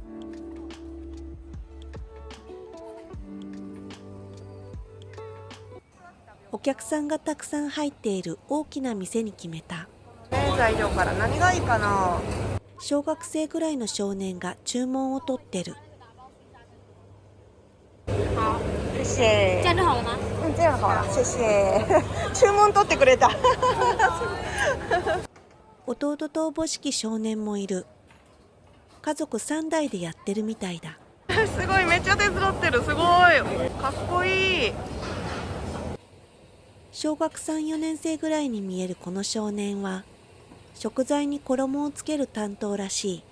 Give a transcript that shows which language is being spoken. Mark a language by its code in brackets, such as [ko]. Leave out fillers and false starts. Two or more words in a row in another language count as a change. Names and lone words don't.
[ja] お客さんがたくさん入っている大きな店に決めた。材料から何がいいかな。小学生ぐらいの少年が注文を取ってる。 [zh] 谢谢。这样就好了吗？うん、这样好了。谢谢。 [ja] 注文取ってくれた。弟とおぼしき少年もいる。家族3代でやってるみたいだ。すごい、めっちゃ手伝ってる。すごいかっこいい。小学3、4年生ぐらいに見えるこの少年は食材に衣をつける担当らしい。